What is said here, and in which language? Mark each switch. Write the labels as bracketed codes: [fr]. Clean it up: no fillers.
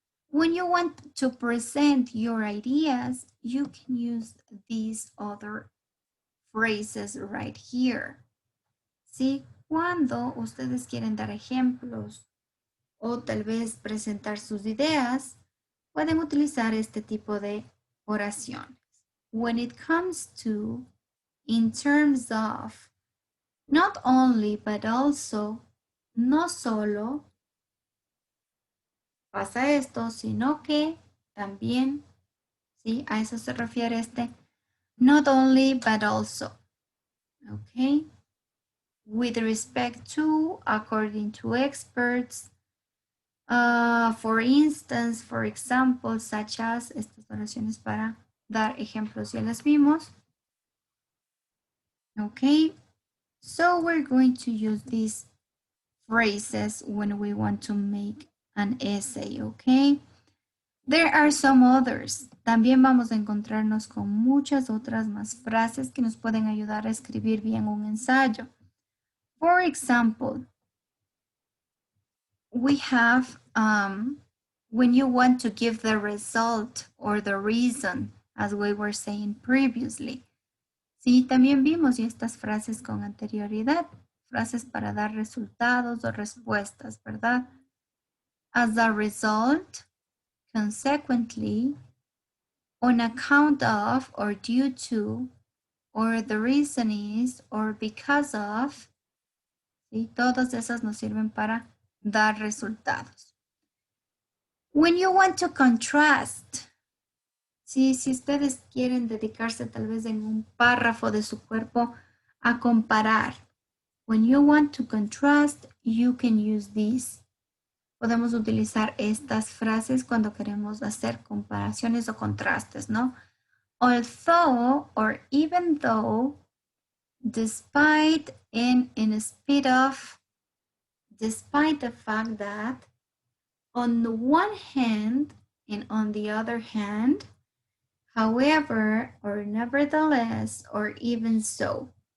[en] When you want to present your ideas, you can use these other phrases right here. [es] ¿Sí? Cuando ustedes quieren dar ejemplos o tal vez presentar sus ideas, pueden utilizar este tipo de oraciones. [en] When it comes to, in terms of, not only, but also, [es] no solo, pasa esto, sino que también, ¿sí? A eso se refiere este, [en] not only, but also, okay? With respect to, according to experts, for instance, for example, such as, [es] estas oraciones para dar ejemplos, ya las vimos. [en] Okay, so we're going to use these phrases when we want to make an essay, okay? There are some others. [es] También vamos a encontrarnos con muchas otras más frases que nos pueden ayudar a escribir bien un ensayo. [en] For example, we have when you want to give the result or the reason, as we were saying previously. [es] Sí, también vimos estas frases con anterioridad, frases para dar resultados o respuestas, ¿verdad? [en] As a result, consequently, on account of or due to, or the reason is, or because of, ¿sí? [es] Todas esas nos sirven para dar resultados. [en] When you want to contrast, ¿sí? [es] Si ustedes quieren dedicarse tal vez en un párrafo de su cuerpo a comparar, [en] when you want to contrast, you can use these. [es] Podemos utilizar estas frases cuando queremos hacer comparaciones o contrastes, ¿no? [en] Although or even though, despite and in spite of, despite the fact that, on the one hand and on the other hand, however, or nevertheless, or even so.